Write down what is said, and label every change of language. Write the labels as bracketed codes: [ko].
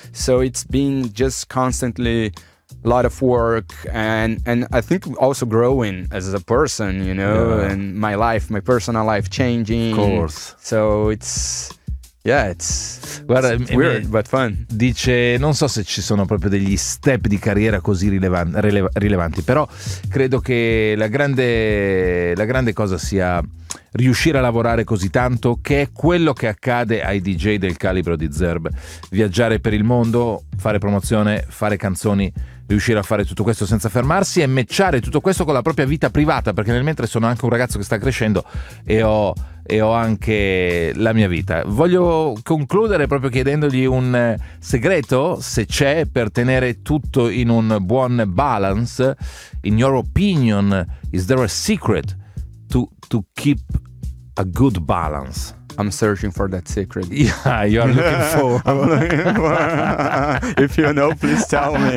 [en] So it's been just constantly a lot of work, and I think also growing as a person, you know, and my life, my personal life changing. Of course. So it's... Yeah, it's weird, but fun. [it] Dice, non so se ci sono proprio degli step di carriera così rilevanti, però credo che la grande cosa sia riuscire a lavorare così tanto, che è quello che accade ai DJ del calibro di Zerb. Viaggiare per il mondo, fare promozione, fare canzoni, riuscire a fare tutto questo senza fermarsi e matchare tutto questo con la propria vita privata, perché nel mentre sono anche un ragazzo che sta crescendo e ho anche la mia vita. Voglio concludere proprio chiedendogli un segreto, se c'è, per tenere tutto in un buon balance. [en] In your opinion, is there a secret to keep a good balance? I'm searching for that secret. Yeah, you are looking for. I'm looking for. If you know, please tell me.